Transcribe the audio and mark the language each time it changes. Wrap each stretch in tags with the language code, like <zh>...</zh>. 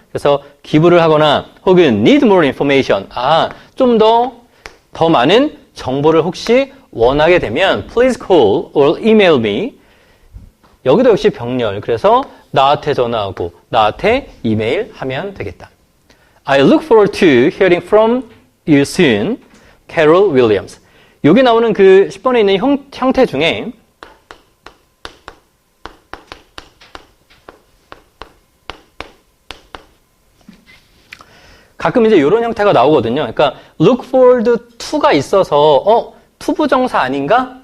<ko>그래서 기부를 하거나 혹은</ko> <en>need more information.</en> <ko>좀 더 많은 정보를 혹시 원하게 되면</ko> <en>please call or email me.</en> <ko>여기도 역시 병렬. 그래서 나한테 전화하고 나한테 이메일 하면 되겠다.</ko> <en>I look forward to hearing from you soon.</en> <ko>Carol Williams. 여기 나오는 그 10번에 있는 형태 중에 가끔 이제 이런 형태가 나오거든요. 그러니까</ko> <en>look forward to</en> <ko>가 있어서 투부정사 아닌가?</ko>